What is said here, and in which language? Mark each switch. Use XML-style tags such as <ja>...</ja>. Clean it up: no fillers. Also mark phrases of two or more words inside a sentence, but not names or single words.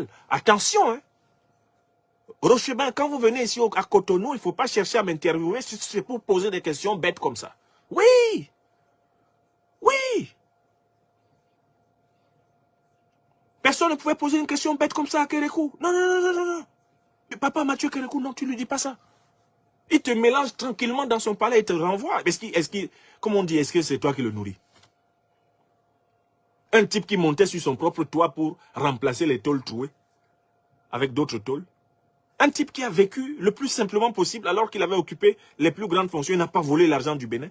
<fr>Attention, hein. Rochebin, quand vous venez ici à Cotonou, il ne faut pas chercher à m'interviewer si c'est pour poser des questions bêtes comme ça. Oui! Oui! Personne ne pouvait poser une question bête comme ça à Kérékou. Non, non, non, non, non, non. Papa Mathieu Kérékou, non, tu ne lui dis pas ça. Il te mélange tranquillement dans son palais et te renvoie. Comme on dit, est-ce que c'est toi qui le nourris? Un type qui montait sur son propre toit pour remplacer les tôles trouées avec d'autres tôles. Un type qui a vécu le plus simplement possible alors qu'il avait occupé les plus grandes fonctions et n'a pas volé l'argent du Bénin.</fr>